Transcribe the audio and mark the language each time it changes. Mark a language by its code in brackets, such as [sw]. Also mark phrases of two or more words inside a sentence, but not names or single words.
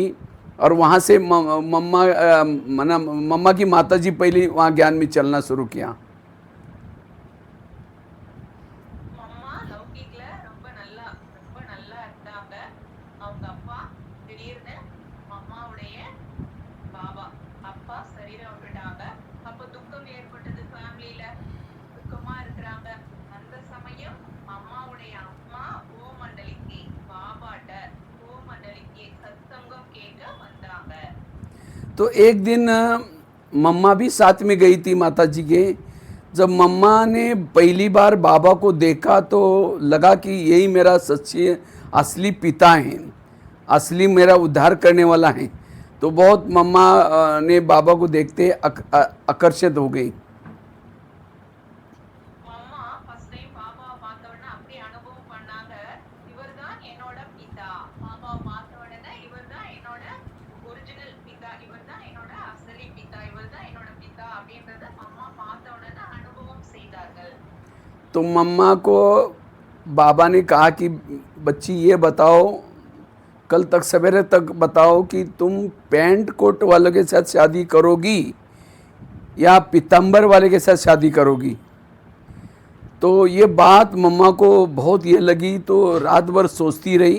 [hi] और वहाँ से मम्मा की माताजी पहले वहाँ ज्ञान में चलना शुरू किया। [ta] அம்மா லௌகிக்ல ரொம்ப நல்லா இருந்தாங்க. அவங்க அப்பா திடீர்னு அம்மாவுடைய பாபா அப்பா சரீரம் விட்டுட்டாங்க. அப்ப துக்கம் ஏற்பட்டது ஃபேமிலியில. துக்கமா இருக்கிறாங்க. அந்த சமயம் அம்மாவுடைய அம்மா ஓமண்டலிக்கு பாபாட்ட ஓமண்டலிக்கு சத்சங்கம் கேட்க வந்தாங்க. [hi] तो एक दिन मम्मा भी साथ में गई थी माता जी के। जब मम्मा ने पहली बार बाबा को देखा तो लगा कि यही मेरा सच्ची असली पिता हैं, असली मेरा उद्धार करने वाला है। तो बहुत मम्मा ने बाबा को देखते आकर्षित हो गई। [ta] அம்மா [en] first time [ta] பாபாவை பார்த்த உடனே அப்படி அனுபவம் பண்ணாங்க. இவர்தான் என்னோட பிதா. பாபாவை பார்த்த உடனே இவர்தான் என்னோட ஒரிஜினல் பிதா, இவர்தான் என்னோட அசலி பிதா, இவர்தான் என்னோட பிதா அப்படின்றத அம்மா பார்த்த உடனே அனுபவம் செய்தார்கள். [hi] तो मम्मा को बाबा ने कहा कि बच्ची ये बताओ, कल तक सवेरे तक बताओ कि तुम पैंट कोट वालों के साथ शादी करोगी या पीताम्बर वाले के साथ शादी करोगी। तो ये बात मम्मा को बहुत ये लगी, तो रात भर सोचती रही।